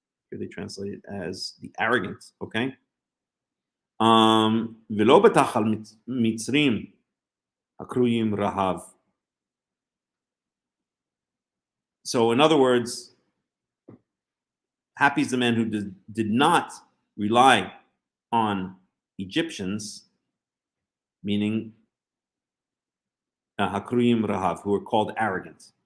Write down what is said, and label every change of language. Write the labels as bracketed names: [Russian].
[English] Here they translate it as the arrogant. Okay. [Hebrew] ולא בטח על מצרים הקרויים רהב. [English] So in other words, happy is the man who did not rely on Egyptians, meaning Hakruyim Rahav, who are called arrogant.